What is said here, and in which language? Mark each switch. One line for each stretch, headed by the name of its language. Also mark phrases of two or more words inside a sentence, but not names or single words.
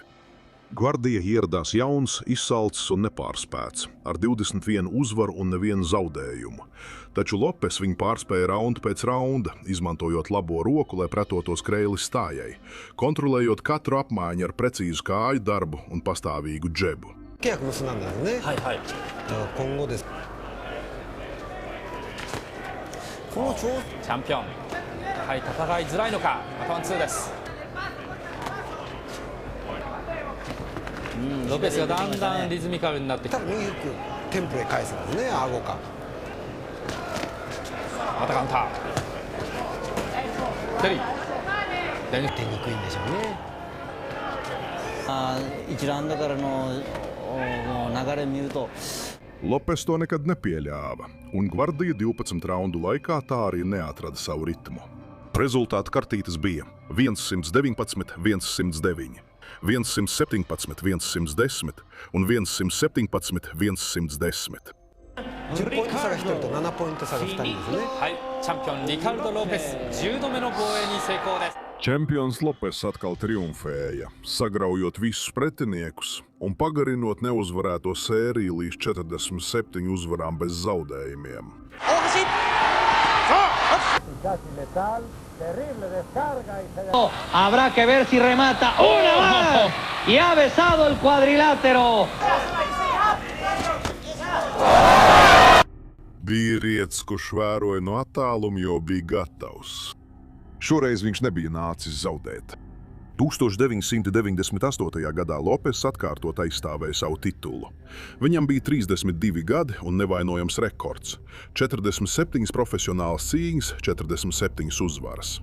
Latvian: Gvardija ieradās jauns, izsalcis un nepārspēts, ar 21 uzvaru un nevienu zaudējumu. Taču Lopes viņu pārspēja raundu pēc raunda, izmantojot labo roku, lai pretotos Kreili stājai, kontrolējot katru apmaiņu ar precīzu kāju darbu un pastāvīgu džebu.
Japanese: 契約結んだんですね。はいはい。今後です。この調チャンピオン、やはり戦いづらいのか、またワンツーです。ロペスがだんだんリズミカルになってきて、多分右フックテンプレ返すんですね、顎か。またカウンター。テリー。出にくいんでしょうね。 1ラウンドからの流れ見ると
Latvian: Lopes to nekad nepieļāva, un Gvardija 12 raundu laikā tā arī neatrada savu ritmu. Rezultātu kartītes bija 119, 109, 117, 110 un 117, 110.
Japanese: 10 ポイント差が1人と7ポイント差が2人ですね。はいチャンピオンリカルド・ロペス10度目の防衛に成功です
Latvian: Čempions Lopes atkal triumfēja, sagraujot visus pretiniekus un pagarinot neuzvarēto sēriju līdz 47 uzvarām bez zaudējumiem.
Spanish: Casi letal, terrible descarga y se... Habrá que ver si remata una más y ha besado el cuadrilátero.
Latvian: Vīrietis, kurš vēroja no attāluma, jau bija gatavs. Šoreiz viņš nebija nācis zaudēt. 1998. gadā Lopes atkārtot aizstāvēja savu titulu. Viņam bija 32 gadi un nevainojams rekords – 47 profesionālas cīņas, 47 uzvaras.